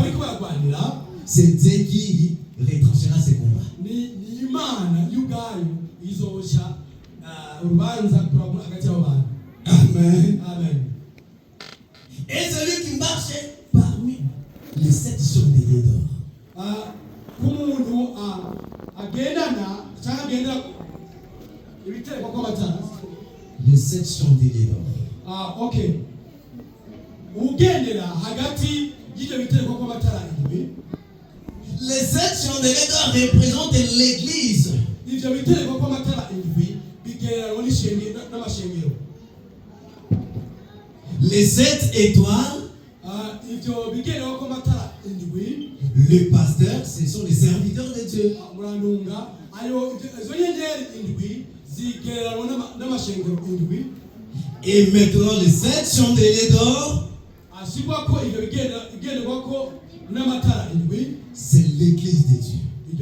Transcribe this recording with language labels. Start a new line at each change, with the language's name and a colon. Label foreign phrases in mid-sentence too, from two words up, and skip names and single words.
French: c'est Dieu qui retranchera ces combats.
Rundi: izoca urubanza kuraba hagati y'abantu. Amen. Amen.
French: Et celui qui marchait parmi les 7 chandeliers d'or.
Rundi: K'umuntu agendana cyangwa agendera ibitereko kw'amatara.
French: Les 7 chandeliers d'or. Okay.
Rundi: Ugendera hagati y'ibyo bitereko kw'amatara indwi.
French: Les 7 chandeliers d'or représentent l'église.
Rundi: Ibyo bitereko kw'amatara indwi bigereranywa n'amashengero.
French: Les 7 étoiles, le pasteur, ce sont les serviteurs de Dieu. Et maintenant les 7 chandeliers d'or, c'est l'église de Dieu.